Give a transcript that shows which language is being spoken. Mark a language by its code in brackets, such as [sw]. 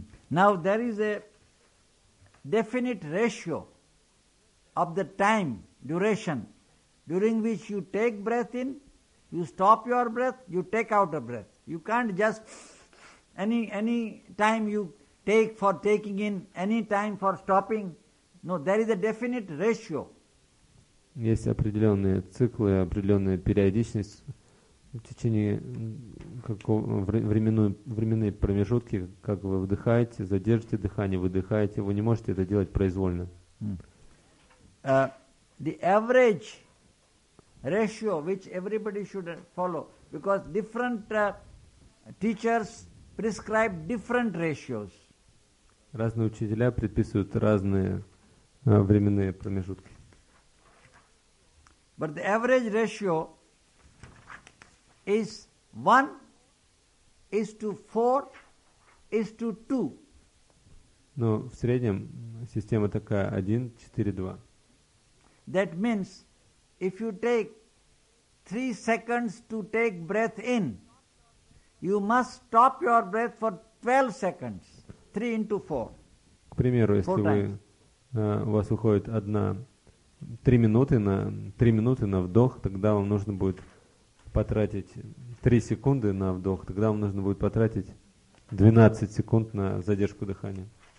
[en] Now there is a definite ratio of the time, duration, during which you take breath in, you stop your breath, you take out a breath. You can't just any time you take for taking in, any time for stopping. No, there is a definite ratio. [ru] Есть определенные циклы, определенная периодичность в течение какого временные промежутки, как вы вдыхаете, задержите дыхание, выдыхаете. Вы не можете это делать произвольно. [en] The average ratio, which everybody should follow, because different teachers prescribe different ratios. [ru] Разные учителя предписывают разные временные промежутки. [en] But the average ratio is 1:4:2. [ru] Но в среднем система такая 1:4:2. [en] That means if you take 3 seconds to take breath in, you must stop your breath for 12 seconds. 3:4. [ru] К примеру, если вы, у вас уходит 3 минуты на вдох, тогда вам нужно будет потратить 3 секунды на вдох, тогда вам нужно будет потратить 12 секунд на задержку дыхания.